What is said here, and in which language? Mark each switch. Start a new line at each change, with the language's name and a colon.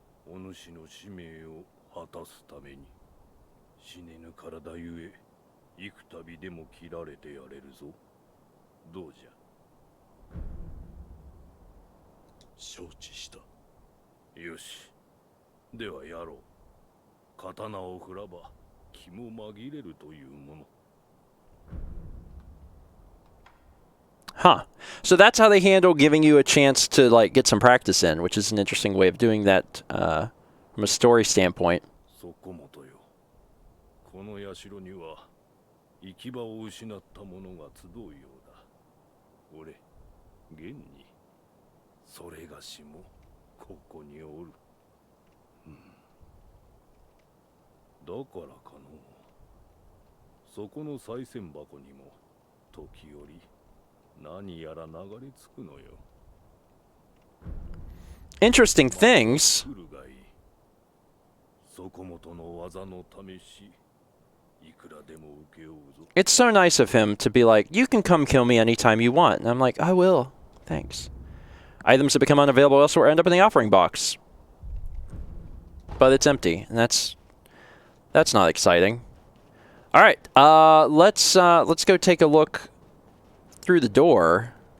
Japanese: お主の使命を果たすために。死ねぬ体ゆえ、幾度でも切られてやれるぞ。どうじゃ。承知した。よし。ではやろう。刀を振らば。気も紛れるというもの。
English: Huh. So that's how they handle giving you a chance to like get some practice in, which is an interesting way of doing that from a story standpoint.
Japanese: そこもとよ。この社には行き場を失った者が集うようだ。俺、現にそれがしもここにおる。だからかの。そこの賽銭箱にも時折何やら流れ着くのよ。
English: Interesting things.
Japanese: 来るがいい。そこもとの技の試し。いくらでも受けようぞ。
English: It's so nice of him to be like, you can come kill me anytime you want. And I'm like, I will. Thanks. Items that become unavailable elsewhere end up in the offering box. But it's empty, and that's not exciting. All right, let's go take a look through the door.